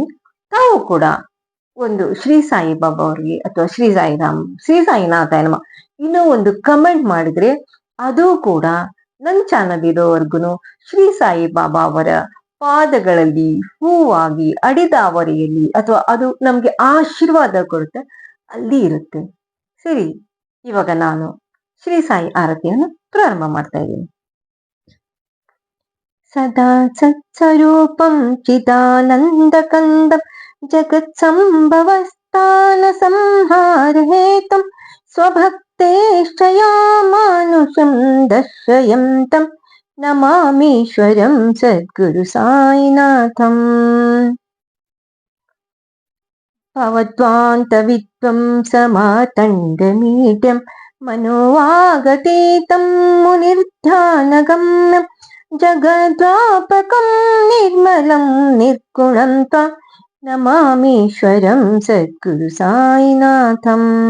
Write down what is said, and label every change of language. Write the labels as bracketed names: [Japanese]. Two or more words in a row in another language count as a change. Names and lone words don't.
[Kannada] ತಾವು ಕೂಡ ಒಂದು ಶ್ರೀ ಸಾಯಿ ಬಾಬಾ ಅವರಿಗೆ ಅಥವಾ ಶ್ರೀ ಸಾಯಿರಾಮ್, [Sanskrit] ಶ್ರೀ ಸಾಯಿನಾಥಾಯ ನಮಃ [Kannada] ಇನ್ನೂ ಒಂದು ಕಮೆಂಟ್ ಮಾಡಿದ್ರೆ ಅದು ಕೂಡ ನನ್ನ ಚಾನಲ್ ಇರೋವರೆಗೂ ಶ್ರೀ ಸಾಯಿ ಬಾಬಾ ಅವರ ಪಾದಗಳಲ್ಲಿ ಹೂವಾಗಿ ಅಡಿದಾವರಿಯಲ್ಲಿ ಅಥವಾ ಅದು ನಮ್ಗೆ ಆಶೀರ್ವಾದ ಕೊಡುತ್ತೆ, ಅಲ್ಲಿ ಇರುತ್ತೆ. ಸರಿ, ಇವಾಗ ನಾನು ಶ್ರೀ ಸಾಯಿ ಆರತಿಯನ್ನು ಪ್ರಾರಂಭ ಮಾಡ್ತಾ ಇದ್ದೀನಿ. [Sanskrit] ಸದಾ ಸತ್ಸ್ವರೂಪಂ ಚಿದಾನಂದ ಕಂದಂ ಜಗತ್ ಸಂಭವ ಸ್ಥಾನ ಸಂಹಾರ ಹೇತಂ ಸ್ವಭಕ್ತೇಷ್ಟಯಾ ಮಾನುಷಂ ದರ್ಶಯಂತಂ ನಮಾಮೀಶ್ವರಂ ಸದ್ಗುರು ಸಾಯಿನಾಥಂ. ಭವದ್ವಾಂತವಿದ್ವಂ ಸಮಾತಂಡಮೀಡ್ಯಂ ಮನೋವಾಗತೀತಂ ಮುನಿರ್ಧ್ಯಾನಗಮ್ಯಂ ಜಗದ್ವಾಪಕಂ ನಿರ್ಮಲಂ ನಿರ್ಗುಣಂ ತ್ವಾಂ ನಮಾಮೀಶ್ವರಂ ಸದ್ಗುರು ಸಾಯಿನಾಥಂ.